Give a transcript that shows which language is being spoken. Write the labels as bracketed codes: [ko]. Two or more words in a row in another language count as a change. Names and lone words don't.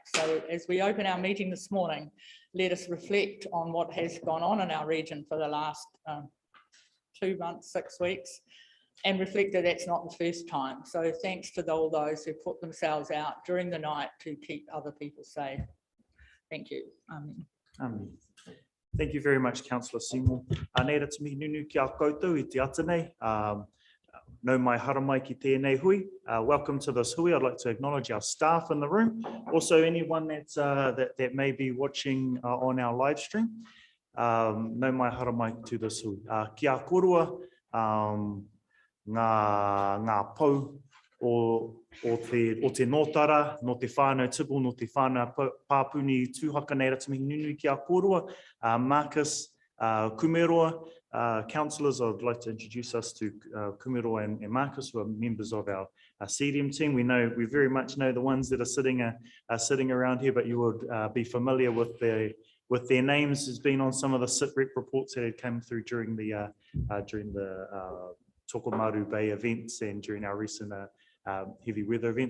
[en] So as we open our meeting this morning, let us reflect on what has gone on in our region for the last 2 months, 6 weeks, and reflect that that's not the first time. So thanks to all those who put themselves out during the night to keep other people safe. Thank you. Thank you very much, Councillor Seymour. [mi] Nei rā te mihi nunu ki a koutou I te ata nei. Nau mai hara mai ki tēnei hui. [en] Welcome to this hui. I'd like to acknowledge our staff in the room. Also anyone that may be watching on our live stream. [mi] Nau mai hara mai [en] to this [mi] hui. Ki a korua ngā pau o te nōtara, no te whānau tipu, no te whānau pāpuni tūhaka nei rā te mihi nunu ki a korua. [en] Marcus, Kumeroa, councillors, I'd like to introduce us to Kumeroa and Marcus, who are members of our CDM team. We very much know the ones that are sitting around here, but you would be familiar with their names. Has been on some of the SITREP reports that had come through during the Tokomaru Bay events and during our recent heavy weather events.